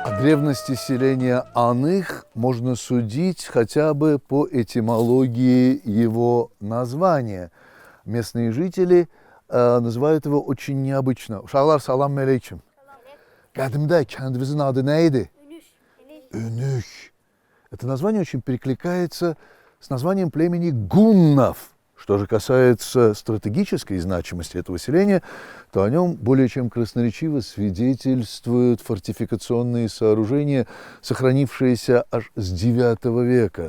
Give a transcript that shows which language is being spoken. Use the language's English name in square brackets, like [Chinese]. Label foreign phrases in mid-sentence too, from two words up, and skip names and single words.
[Russian] древности селения Аных можно судить хотя бы по этимологии его названия. Местные жители называют его очень необычно. [Azerbaijani] Uşaqlar salam aleyküm. Qədimdə kəndimizin adı nə idi? Ünük. [Russian] Это название очень перекликается с названием племени гуннов. Что же касается стратегической значимости этого селения, то о нем более чем красноречиво свидетельствуют фортификационные сооружения, сохранившиеся аж с IX века.